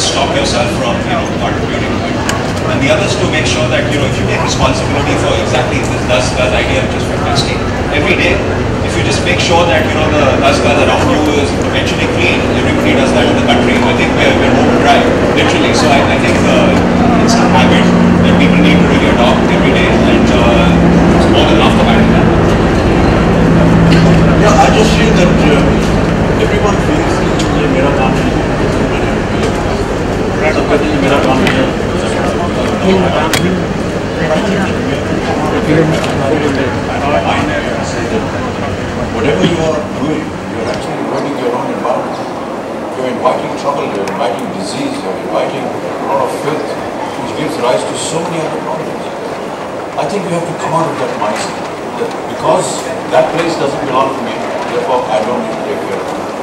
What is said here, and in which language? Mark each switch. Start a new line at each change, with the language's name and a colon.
English: Stop yourself from, contributing to it. And the other is to make sure that, if you take responsibility for exactly this dust idea, which is fantastic, every day, if you just make sure that, the dust that around you is potentially clean, everybody does that in the country. I think we're home dry, literally. So I think it's a habit that people need to really adopt every day, and it's more than half the battle. Yeah, I just feel that everyone feels that
Hindi: मेरा काम है, सब कहते हैं मेरा काम है.
English: I never say that whatever you are doing, you're actually ruining your own environment. You're inviting trouble, you're inviting disease, you're inviting a lot of filth, which gives rise to so many other problems. I think we have to come out of that mindset. That because that place doesn't belong to me, therefore I don't need to take care of it.